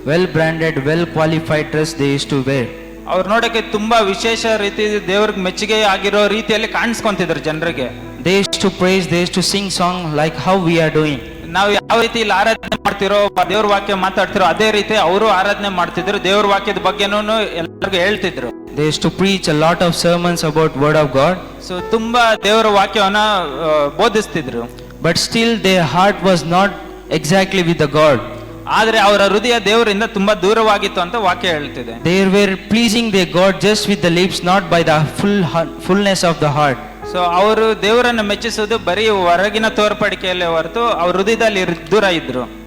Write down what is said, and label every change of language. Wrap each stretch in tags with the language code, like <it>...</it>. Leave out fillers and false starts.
<en>Well branded, well qualified dress they used to wear.</en> <kn>ಅವ್ರು ನೋಡಕ್ಕೆ ತುಂಬಾ ವಿಶೇಷ ರೀತಿ ದೇವ್ರಿಗೆ ಮೆಚ್ಚುಗೆ ಆಗಿರೋ ರೀತಿಯಲ್ಲಿ ಕಾಣಿಸ್ಕೊಂತಿದ್ರು ಜನರಿಗೆ.</kn> <en>They used to praise, they used to sing song like how we are doing.</en> <kn>ನಾವು ಯಾವ ರೀತಿ ಇಲ್ಲಿ ಆರಾಧನೆ ಮಾಡ್ತಿರೋ ದೇವ್ರ ವಾಕ್ಯ ಮಾತಾಡ್ತಿರೋ ಅದೇ ರೀತಿ ಅವರು ಆರಾಧನೆ ಮಾಡ್ತಿದ್ರು. ದೇವ್ರ ವಾಕ್ಯದ ಬಗ್ಗೆನೂ ಎಲ್ಲರಿಗೂ ಹೇಳ್ತಿದ್ರು.</kn> <en>They used to preach a lot of sermons about word of God.</en> <kn>So ತುಂಬಾ ದೇವರ ವಾಕ್ಯವನ್ನ ಬೋಧಿಸ್ತಿದ್ರು.</kn> <en>But still their heart was not exactly with the God.</en> <kn>ಆದ್ರೆ ಅವರ ಹೃದಯ ದೇವರಿಂದ ತುಂಬಾ ದೂರವಾಗಿತ್ತು ಅಂತ ವಾಕ್ಯ ಹೇಳ್ತಿದೆ.</kn> <en>They were pleasing their God just with the lips, not by the fullness of the heart.</en> <kn>So ಅವರು ದೇವರನ್ನ ಮೆಚ್ಚಿಸೋದು ಬರೀ ಹೊರಗಿನ ತೋರ್ಪಡಿಕೆಯಲ್ಲೇ ಹೊರತು ಅವ್ರ ಹೃದಯದಲ್ಲಿ ದೂರ ಇದ್ರು.</kn>